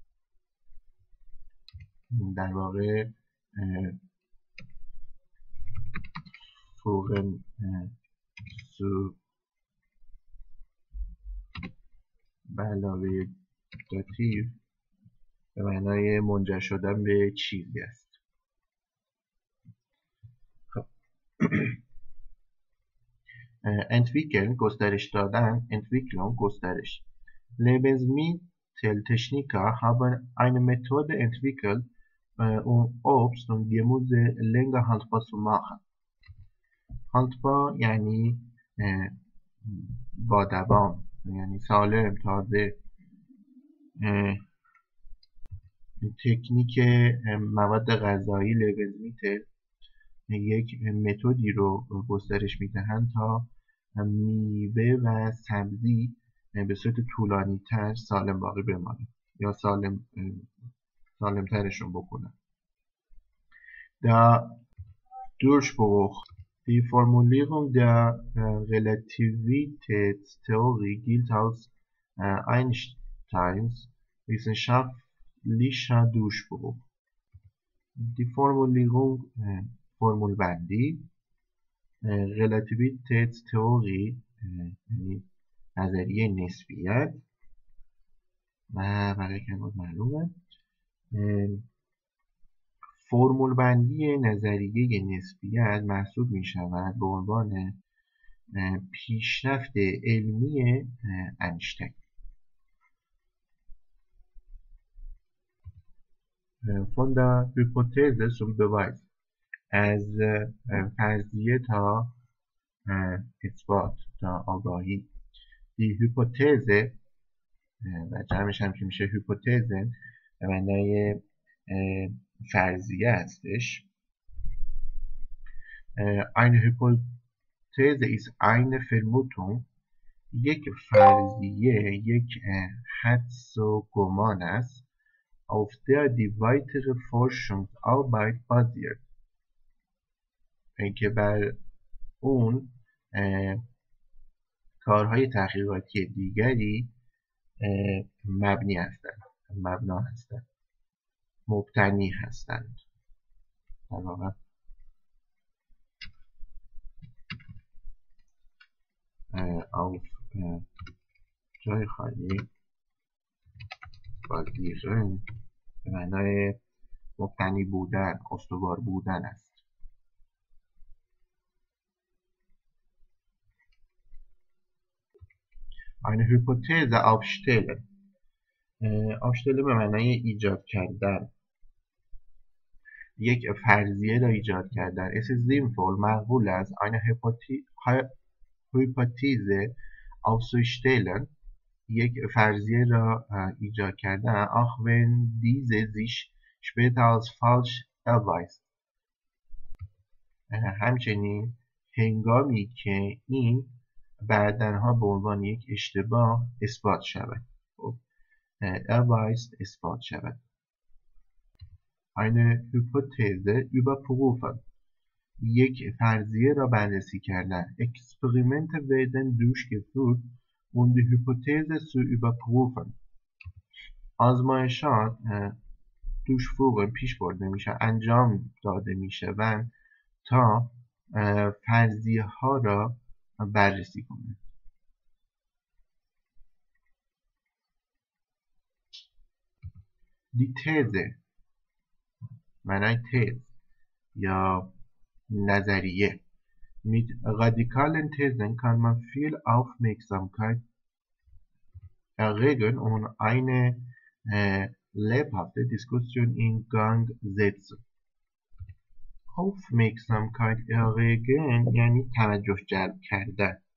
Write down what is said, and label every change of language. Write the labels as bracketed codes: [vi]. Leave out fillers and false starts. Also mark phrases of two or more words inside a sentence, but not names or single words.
[fa] در واقع فوقن سو به علاوه داتیو به معنای منجر شدن به چیزی است. خب entwickeln گسترش دادن، Entwicklung گسترش. [de] Lebensmitteltechniker haben eine Methode entwickelt, um Obst und Gemüse länger haltbar zu machen. [fa] haltbar یعنی با دوام، یعنی سالم، تازه. تکنیک مواد غذایی لبنزمیتل یک متدی رو گسترش میدهند تا میوه و سبزی به صورت طولانی تر سالم باقی بمانه یا سالمترشون بکنن. [de] Der Durchbruch. Die Formulierung der Relativitätstheorie gilt als Einsteins wissenschaftlicher Durchbruch. Die Formulierung [fa] فرمولبندی relativitätstheorie یعنی نظریه نسبیت و برای کلمات معلومه. فرمولبندی نظریه نسبیت محسوب می شود به عنوان پیشرفت علمی اینشتین. [de] von der Hypothese zum Beweis [fa] از فرضیه تا اثبات تا آگاهی. [de] die Hypothese [fa] و جمعش هم که میشه هیپوتزن به معنای فرضیه هستش. [de] eine Hypothese ist eine Vermutung [fa] یک فرضیه یک حدس و گمان است [de] auf der die weitere Forschungsarbeit basiert [fa] که بر اون کارهای تحقیقاتی دیگری مبنی هستند مبنا هستند مبتنی هستند در واقع auf جای خالی basieren به معنای مبتنی بودن استوار بودن است. [de] eine Hypothese aufstellen aufstellen [fa] به معنای ایجاد کردن یک فرضیه را ایجاد کردن. [de] Es ist sinnvoll [fa] معقول است [de] eine Hypothese aufzustellen [fa] یک فرضیه را ایجاد کردن [de] auch wenn diese sich später als falsch erweist [fa] همچنین هنگامی که این بعدنها به عنوان یک اشتباه اثبات شود erweist اثبات شود. [de] eine Hypothese überprüfen [fa] یک فرضیه را بررسی کردن. [de] Experimente werden durchgeführt um die Hypothese zu überprüfen [fa] آزمایشات durchführen پیش برده میشه انجام داده میشوند تا فرضیه ها را بررسی کنند. [de] die These [fa] معنای تز یا نظریه [de] mit radikalen Thesen kann man viel Aufmerksamkeit erregen und eine lebhafte Diskussion in Gang setzen. Aufmerksamkeit erregen [fa] یعنی توجه جلب کردن.